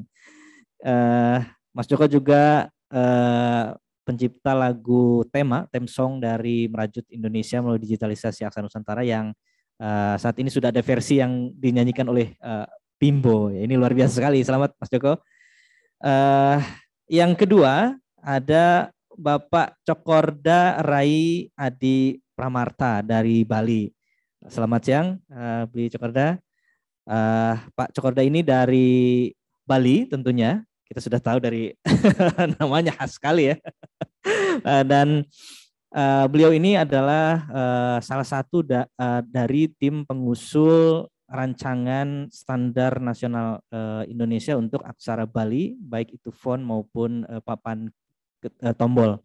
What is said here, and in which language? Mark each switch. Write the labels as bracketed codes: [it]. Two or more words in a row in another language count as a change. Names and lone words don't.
[id] Mas Joko juga pencipta lagu [en] theme song [id] dari Merajut Indonesia melalui digitalisasi aksara Nusantara yang saat ini sudah ada versi yang dinyanyikan oleh Bimbo. Ini luar biasa sekali. Selamat Mas Joko. Yang kedua ada Bapak Cokorda Rai Adi Pramarta dari Bali. Selamat siang, Bli Cokorda. Pak Cokorda ini dari Bali tentunya. Kita sudah tahu dari namanya khas sekali ya. Dan beliau ini adalah salah satu dari tim pengusul rancangan standar nasional Indonesia untuk aksara Bali, baik itu font maupun papan tombol.